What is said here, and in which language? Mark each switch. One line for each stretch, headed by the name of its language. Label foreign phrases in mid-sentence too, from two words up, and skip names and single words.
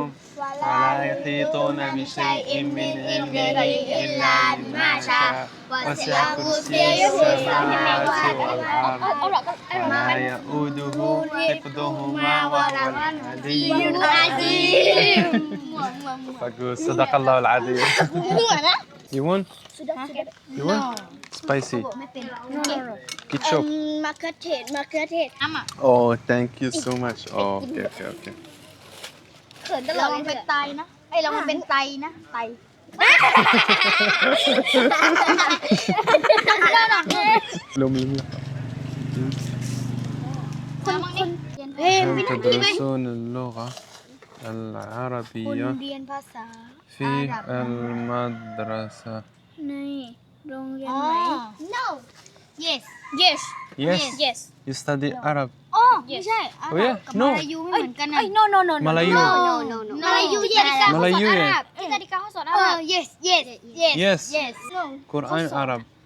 Arabic: ولا يحيطون بشيء من علمه إلا بما شاء وسع كرسيه السماوات والأرض ولا يؤوده حفظهما وهو العلي العظيم فقول صدق الله العظيم
English: You want? You want? Spicy. Ketchup.
Thai: มะเขือเทศ
English: Oh, thank you so much. Oh, okay.
Thai: เขินตลอดเป็นไตนะเรามันเป็นไตนะไต
Arabic: لوم تدرسون اللغة العربية
Thai: เรียนภาษา
Arabic: في المدرسة
Thai: ในโรงเรียนไหน
English: no yes Yes You study Arab
Thai: อ๋อไม่ใช่
English: Oh yeah
Thai: กับ
English: No
Thai: มาลายูไม่เหมือนกันนะ no
English: Malayu
Thai: มาลายูเย็น
Malay: Malayu ya
Thai: ที่นาฬิกาเขาสอนอาหรับyes
English: Yes Quran Arab